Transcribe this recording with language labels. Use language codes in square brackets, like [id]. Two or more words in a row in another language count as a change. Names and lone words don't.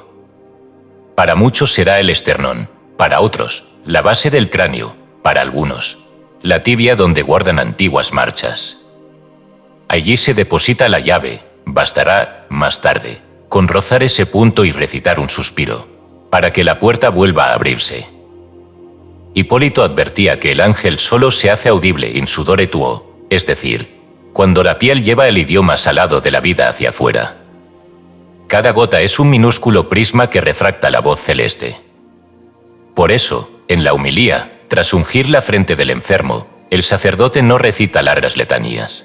[es] Para muchos será el esternón, para otros, la base del cráneo, para algunos, la tibia donde guardan antiguas marchas. Allí se deposita la llave, bastará, más tarde, con rozar ese punto y recitar un suspiro, para que la puerta vuelva a abrirse. Hipólito advertía que el ángel solo se hace audible [la] in sudore tuo, [es] es decir, cuando la piel lleva el idioma salado de la vida hacia afuera. Cada gota es un minúsculo prisma que refracta la voz celeste. Por eso, en la homilía, tras ungir la frente del enfermo, el sacerdote no recita largas letanías.